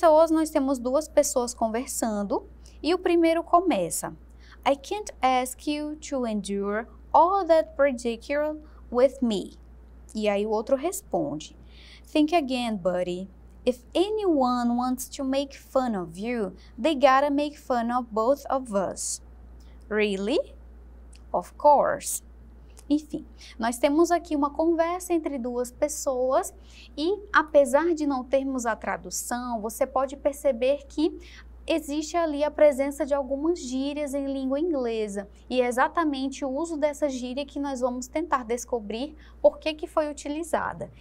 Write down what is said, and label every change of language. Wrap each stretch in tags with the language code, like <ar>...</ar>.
<pt>Nós temos duas pessoas conversando e o primeiro começa.</pt> <en>I can't ask you to endure all that ridicule with me.</en> <pt>E aí o outro responde.</pt> <en>Think again, buddy. If anyone wants to make fun of you, they gotta make fun of both of us. Really? Of course.</en> <pt>Enfim, nós temos aqui uma conversa entre duas pessoas e, apesar de não termos a tradução, você pode perceber que existe ali a presença de algumas gírias em língua inglesa e é exatamente o uso dessa gíria que nós vamos tentar descobrir por que foi utilizada.</pt>